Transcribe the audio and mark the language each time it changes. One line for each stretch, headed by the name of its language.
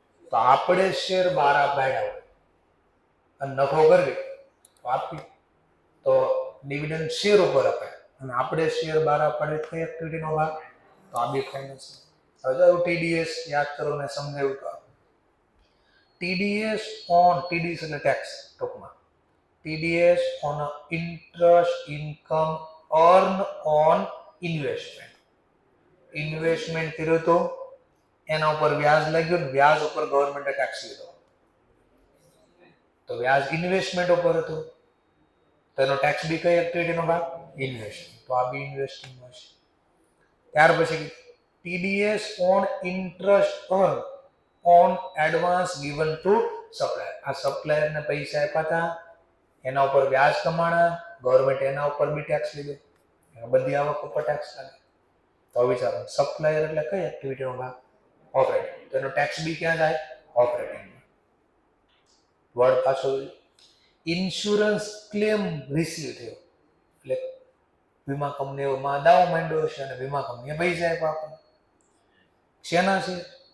Gujarati: તો આપણે શેર 12 પાડ્યા હોય અને નફો કરવી તો આપી. તો ડિવિડન્ડ શેર ઉપર અપાય અને આપણે શેર બહાર પાડે કઈ એક્ટિવિટીનો ભાગ? તો આ બી ફાઇનાન્સ. હવે જો ટીડીએસ યાદ કરો ને સમજાવ્યું તો ટીડીએસ એટલે ટેક્સ ટૂંકમાં.
English: TDS on interest income earned on investment.
Gujarati: Investment કર્યું તો એના ઉપર વ્યાજ લાગ્યું ને વ્યાજ ઉપર ગવર્મેન્ટે ટેક્સ લીધો. તો વ્યાજ ઇન્વેસ્ટમેન્ટ ઉપર હતું તો એનો ટેક્સ બી કઈ એક્ટિવિટીનો ભાગ? ઇન્વેસ્ટમેન્ટ. તો આ બી ઇન્વેસ્ટિંગમાં છે. ત્યાર પછી
English: TDS on interest earned on advance given to supplier.
Gujarati: આ સપ્લાયરને પૈસા આપ્યા હતા એના ઉપર વ્યાજ કમાણા, ગવર્મેન્ટ એના ઉપર બી ટેક્સ લીધો, બધી આવક ઉપર ટેક્સ લાગે. તો વિચારો સપ્લાયર એટલે કઈ એક્ટિવિટીનો ભાગ? ઓપરેટિંગ. તો એનો ટેક્સ બી ક્યાં જાય? ઓપરેટિંગમાં. વર્ડ પાછો ઇન્સ્યોરન્સ ક્લેમ રિસીવ થયો એટલે વીમા કંપનીઓમાં દાવો માંડ્યો છે અને વીમા કંપનીએ પૈસા આપ્યા આપણને. શેના છે?